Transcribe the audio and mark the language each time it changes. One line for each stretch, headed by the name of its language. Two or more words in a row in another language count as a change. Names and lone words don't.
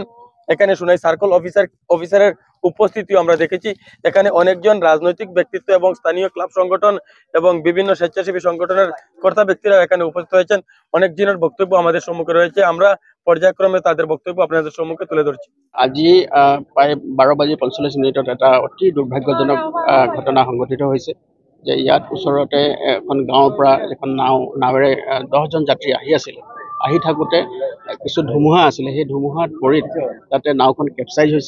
Bangla: এখানে সোনাই সার্কেল অফিসারের উপস্থিতিও আমরা দেখেছি। এখানে অনেকজন রাজনৈতিক ব্যক্তিত্ব এবং স্থানীয় ক্লাব সংগঠন এবং বিভিন্ন স্বেচ্ছাসেবী সংগঠনের কর্তা ব্যক্তিরা এখানে উপস্থিত হয়েছেন। অনেক জনের বক্তব্য আমাদের সম্মুখে রয়েছে, আমরা পর্যায়ক্রমে তাদের বক্তব্য আপনাদের সম্মুখে তুলে ধরছি।
Assamese: আজি প্ৰায় 12:45 এটা অতি দুৰ্ভাগ্যজনক ঘটনা সংঘটিত হৈছে যে ইয়াত ওচৰতে এখন গাঁৱৰ পৰা এখন নাৱেৰে 10 জন যাত্ৰী আহি থাকোঁতে কিছু ধুমুহা আছিলে, সেই ধুমুহাত পৰি তাতে নাওখন কেপচাইজ হৈছে।